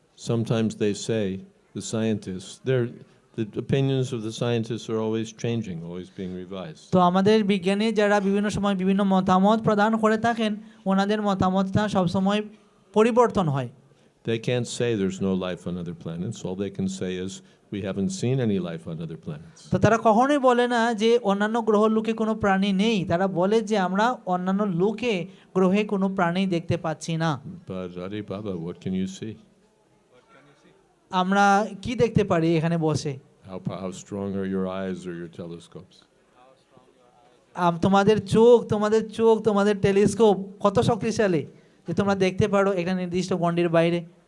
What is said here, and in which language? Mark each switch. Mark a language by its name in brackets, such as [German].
[English] Sometimes they say, the scientists, the opinions of the scientists are always changing, always being revised. [Bangla] তো আমাদের বিজ্ঞানী যারা বিভিন্ন সময় বিভিন্ন মতামত প্রদান করে থাকেন, ওনাদের মতামতটা সবসময় পরিবর্তন হয়। [English] They can't say there's no life on other planets. All they can say is, we haven't seen any life on other planets. [Bangla] তো তারা কখনোই বলে না যে অন্যান্য গ্রহ লোকে কোনো প্রাণী নেই, তারা বলে যে আমরা অন্যান্য লোকে গ্রহে কোনো প্রাণী দেখতে পাচ্ছি না। [English] But Hare Baba, what can you see? [Bangla] আমরা কি দেখতে পারি এখানে বসে? [English] How strong are your eyes or your telescopes? [Bangla] তোমাদের চোখ, তোমাদের টেলিস্কোপ কত শক্তিশালী যে তোমরা দেখতে পারো একটা নির্দিষ্ট গণ্ডির বাইরে।